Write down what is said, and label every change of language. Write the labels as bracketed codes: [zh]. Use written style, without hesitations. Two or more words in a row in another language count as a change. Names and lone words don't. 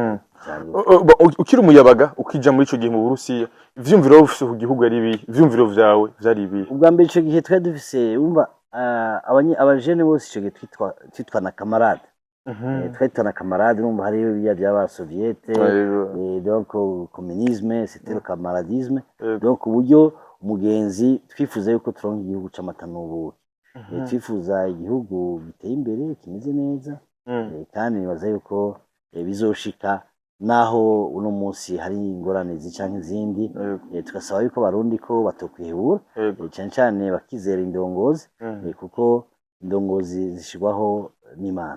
[rn] Ukiri umuyabaga ukija muri ico gihe mu Burusiya ivyumviro ufise ku gihugu ari ibi ivyumviro vyawe vyari ibi ubwa mbere ico gihe twari dufise umva abajene bose ico gihe twitwa na camarade twitwa na camarade numva hari biya by'aba soviete [fr] donc communisme c'était le camaradisme [rn] donc uburyo umugenzi twifuza yuko turonka igihugu c'amatanubu twifuza igihugu giteye imbere kimeze neza kandi nibaza yuko bizoshika naho uno munsi hari ingorane canke izindi tugasaba yuko barundi ko batokwihura cyane cyane bakizera indongozi kuko indongozi zishirwaho n'Imana.